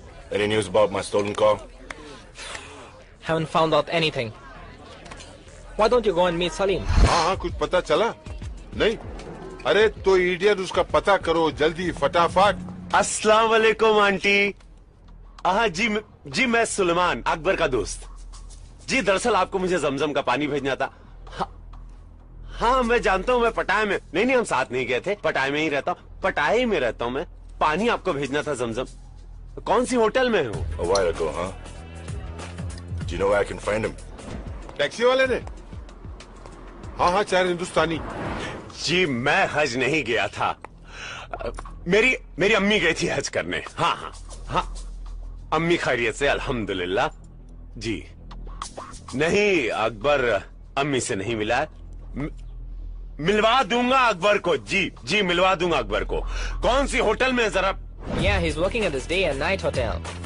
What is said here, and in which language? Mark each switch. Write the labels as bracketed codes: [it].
[en] Any news about my stolen car? Haven't found out anything. Why don't you go and meet Salim? [hi] हाँ कुछ पता चला? नहीं? अरे तो इडियट उसका पता करो जल्दी फटाफट। अस्सलाम वालेकुम आंटी। हाँ जी मैं सुलेमान अकबर का दोस्त। जी दरअसल आपको मुझे जमजम का पानी भेजना था। हाँ मैं जानता हूँ, मैं पटाया में नहीं हम साथ नहीं गए थे, पटाया में ही रहता हूँ, पटाया में रहता हूँ मैं। पानी आपको भेजना था जमजम। कौन सी होटल में हो? [en] A while ago, huh? Do you know where I can find him? [hi] Taxi वाले ने? हाँ 4 हिंदुस्तानी। जी मैं हज नहीं गया था, मेरी अम्मी गई थी हज करने। हाँ अम्मी खैरियत से अल्हम्दुलिल्लाह। जी नहीं अकबर अम्मी से नहीं मिला, मिलवा दूंगा अकबर को। जी मिलवा दूंगा अकबर को। कौन सी होटल में जरा? [en] Yeah, he's working at this day and night hotel.